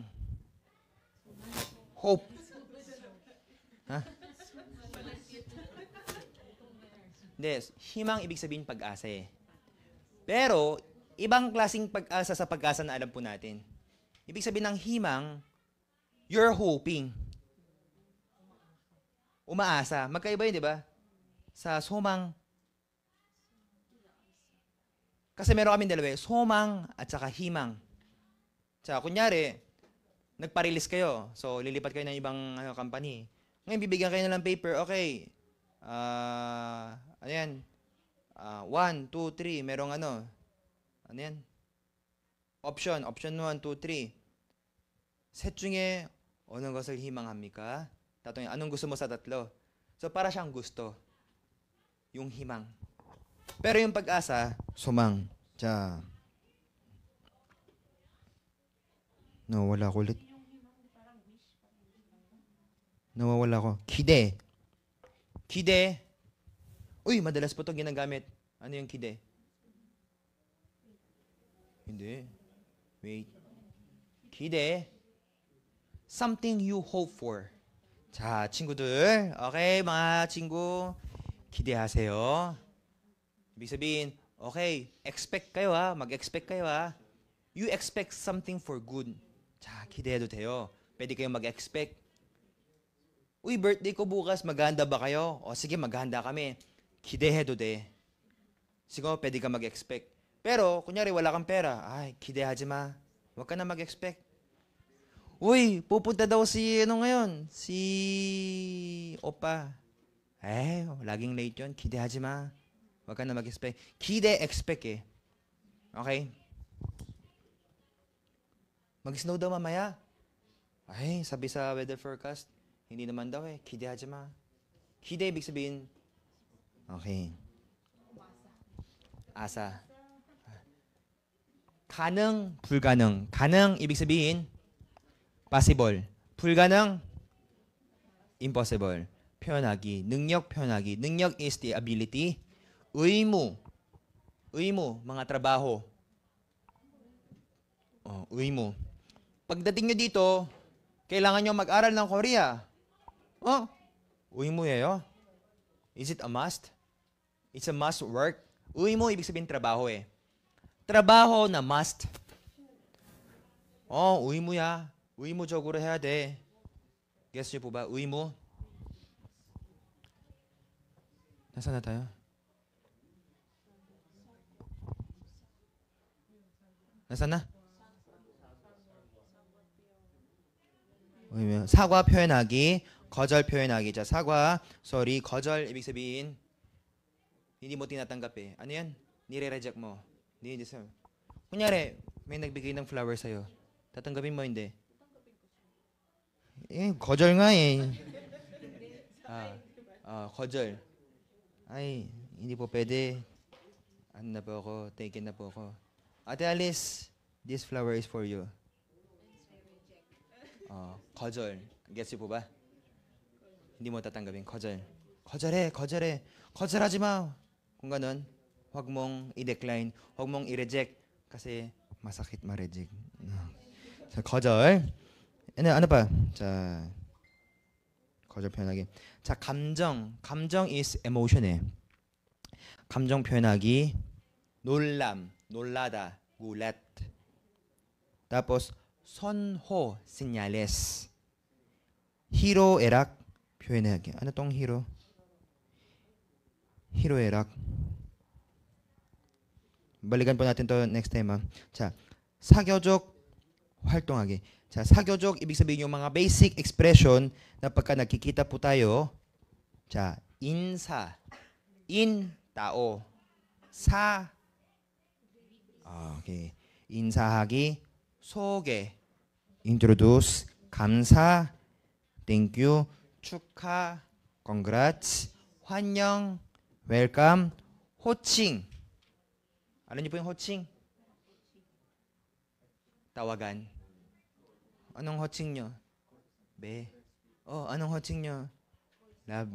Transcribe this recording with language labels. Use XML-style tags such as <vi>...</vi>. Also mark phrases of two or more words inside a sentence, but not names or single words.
<en>Hope. Ha?</en> <tl>Hindi, himang ibig sabihin pag-asa eh. Pero, ibang klaseng pag-asa sa pag-asa na alam po natin. Ibig sabihin ng himang,</tl> <en>you're hoping.</en> <tl>Umaasa. Magkaiba yun, di ba? Sa sumang. Kasi meron kaming dalawa, sumang at saka himang. Tsaka kunyari, nagpa-release kayo. So, lilipat kayo ng ibang company. Ngayon, bibigyan kayo ng paper. Okay. Ano yan? 1, 2, 3. Merong ano? Ano yan? Option 1, 2, 3.</tl> <ko>셋 중에 어느 것을 희망합니까?</ko> <tl>tatanungin, anong gusto mo sa tatlo? So, para siyang gusto. Yung himang. Pero yung pag-asa, sumang. Tsa. No, wala ko ulit. Nawawala ko. Kide. Kide. Uy, madalas po ito ginagamit. Ano yung kide? Hindi.</tl> <en>Wait. Kide. Something you hope for.</en> <ko>자, 친구들.</ko> <tl>Okay, mga</tl> <ko>친구. 기대하세요.</ko> <tl>Ibig sabihin, okay, expect kayo ha. Mag-expect kayo ha.</tl> <en>You expect something for good.</en> <ko>자, 기대해도 돼요.</ko> <tl>Pwede kayong mag-expect. Uy, birthday ko bukas, maghahanda ba kayo? O sige, maghahanda kami.</tl> <ko>기대해도 돼.</ko> <tl>Siguro, pwede ka mag-expect. Pero, kunyari, wala kang pera. Ay,</tl> <ko>기대하지 마.</ko> <tl>Huwag ka na mag-expect. Uy, pupunta daw si, ano ngayon? Si Opa. Laging late yun.</tl> <ko>기대하지 마.</ko> <tl>Huwag ka na mag-expect. 기대, expect eh. Okay? Mag-snow daw mamaya. Ay, sabi sa weather forecast, hindi naman daw eh.</tl> <ko>기대하지 마. 기대,</ko> <tl>ibig sabihin, okay. asa.</tl> <ko>가능, 불가능. 가능,</ko> <tl>ibig sabihin, possible.</tl> <ko>불가능, impossible. 표현하기, 능력 표현하기.</ko> <en>능력 is the ability.</en> <ko>의무. 의무,</ko> <tl>mga trabaho. 의무. Pagdating nyo dito, kailangan nyo mag-aral ng Korea.</tl> <ko>의무예요.</ko> <en>Is it a must? It's a must work.</en> <ko>의무,</ko> <tl>ibig sabihin trabaho eh. trabaho na must. 의무야.</tl> <ko>의무적으로 해야 돼.</ko> <tl>Guess nyo po ba? 의무? Nasaan na tayo? nasaan na?</tl> <ko>사과 표현하기, 거절 표현하기. 자, 사과,</ko> <tl>sorry, 거절 ibig sabihin hindi mo tinatanggap eh. Ano yan? Nire-reject mo. Hindi deserve. Kunyari, may nagbigay ng flower sa'yo. Tatanggapin mo, hindi? 거절 nga eh. 거절. Ay, hindi po pwede. Ano na po ako? Taken na po ako.</tl> <en>Ate Alice, this flower is for you.</en> <tl>거절. Gets you po ba? Hindi mo tatanggapin.</tl> <ko>거절. 거절해, 거절해. 거절하지 마.</ko> <tl>Kung ganun, huwag mong i-decline, huwag mong i-reject kasi masakit ma-reject.</tl> <ko>자, 거절.</ko> <tl>ano pa?</tl> <ko>자, 거절 표현하기. 자, 감정. 감정</ko> <en>is emotion</en> <ko>예. 감정 표현하기. 놀람, 놀라다,</ko> <tl>gulat. tapos 선호, señales.</tl> <ko>희로애락 표현하기.</ko> <tl>ano tong hero? 희로애락. balikan po natin to next time.</tl> <ko>자, 사교적 활동하기. 자, 사교적</ko> <tl>ibig sabihin yung mga</tl> <en>basic expression</en> <tl>na pagka nakikita po tayo.</tl> <ko>자, 인사. in, tao. 사. okay. 인사하기. 소개. introduce. 감사.</ko> <en>thank you.</en> <ko>축하.</ko> <en>congrats. 환영. welcome.</en> <ko>호칭.</ko> <tl>alam niyo po yung 호칭? tawagan. anong 호칭 nyo? be. anong 호칭 nyo? love.</tl>